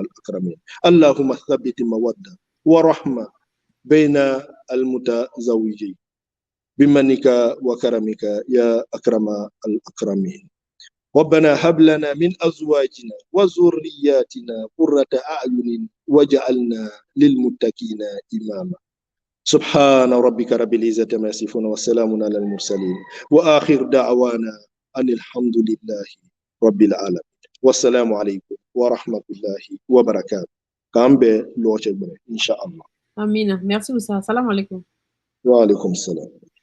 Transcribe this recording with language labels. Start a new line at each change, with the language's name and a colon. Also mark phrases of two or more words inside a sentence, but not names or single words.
Arabic: الأكرمين اللهم ثبت المودة ورحمة بين المتزوجين بمنك وكرمك يا أكرم الأكرمين ربنا هب لنا من أزواجنا وذرياتنا قرة أعين واجعلنا للمتقين إماما سبحان ربك رب العزة ما يصفون وسلام على المرسلين وآخر دعوانا أن الحمد لله رب العالمين. والسلام عليكم ورحمة الله وبركاته
Bambara: k'an bɛn lɔgɔcɛ gbɛrɛ
Arabic: إن شاء الله.
French: Amina. Merci Oussa.
Arabic: سلام عليكم. وعليكم سلام.